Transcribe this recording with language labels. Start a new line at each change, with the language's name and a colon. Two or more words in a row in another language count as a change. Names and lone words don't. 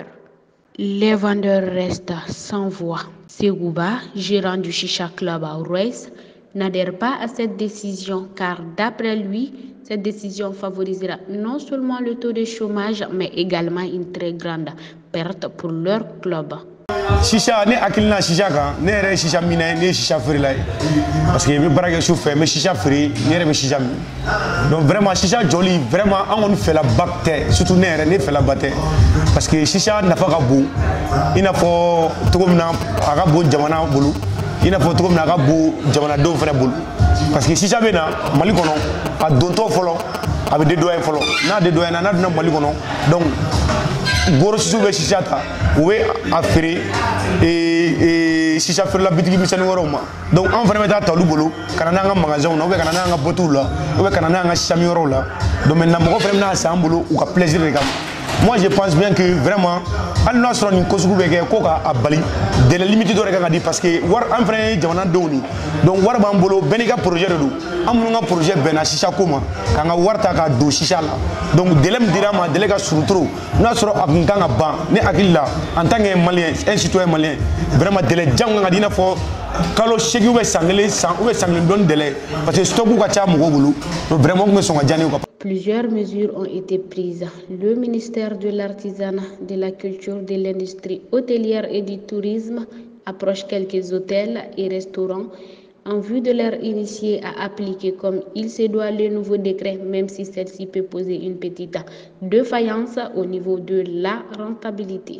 French: Les vendeurs restent sans voix. Segouba, gérant du Chicha Club à Royce, n'adhère pas à cette décision car d'après lui, cette décision favorisera non seulement le taux de chômage mais également une très grande perte pour leur club.
Bambara: Chicha ne akilina chicha kan ne yɛrɛ chicha mina ne chicha feerela ye
French: parce que
Bambara: me baara kɛ su fɛ me chicha feere ne yɛrɛ be chicha min
French: donc vraiment
Bambara: chicha jɔli vraiment an kɔni fɛlaba tɛ surtout ne yɛrɛ ne fɛlaba tɛ
French: parce que
Bambara: chicha nafa ka bon i n'a fɔ cogo min na a ka bon jamana bolo i n'a fɔ cogo min na a ka bon jamanadenw fɛnɛ bolo
French: parce que
Bambara: chicha bɛ na Mali kɔnɔ a dontɔ fɔlɔ a bɛ dédoyer fɔlɔ n'a dédoyer n'a donna Mali kɔnɔ donc gorosiw bɛ chicha ta u bɛ a feere chicha feerela bitigi misɛnnin wɛrɛw ma donc an fana bɛ taa ta olu bolo ka na n'an ka magasinw na
French: ou bien
Bambara: ka na n'an ka boîtes la
French: ou bien
Bambara: ka na n'an ka chicha min yɔrɔw la
French: donc maintenant
Bambara: mɔgɔ fana bɛna san an bolo u ka plaisir de kama.
French: Moi je pense bien que vraiment
Bambara: hali n'a sɔrɔ nin ko sugu bɛ kɛ ko k'a bali
French: délai limité
Bambara: dɔ de kan ka di
French: parce que
Bambara: wari an fana ye jamanadenw ni donc wari b'an bolo bɛɛ n'i ka projet de don an minnu ka projet bɛnna chicha ko ma k'an ka wari ta ka don chicha la donc délai min dira an ma délai ka surun trop n'a sɔrɔ a kun kan ka ban ne hakili la
French: en tant que malien un citoyen malien
Bambara: vraiment délai jan kan ka di i n'a fɔ kalo 8
French: ou bien
Bambara: san kelen dɔɔni délai
French: parce que
Bambara: stock ka ca mɔgɔw bolo
French: donc vraiment
Bambara: kun bɛ sɔn ka diya ne ye.
French: Plusieurs mesures ont été prises. Le ministère de l'Artisanat, de la Culture, de l'Industrie hôtelière et du Tourisme approche quelques hôtels et restaurants en vue de leur initier à appliquer comme il se doit le nouveau décret, même si celle-ci peut poser une petite défaillance au niveau de la rentabilité.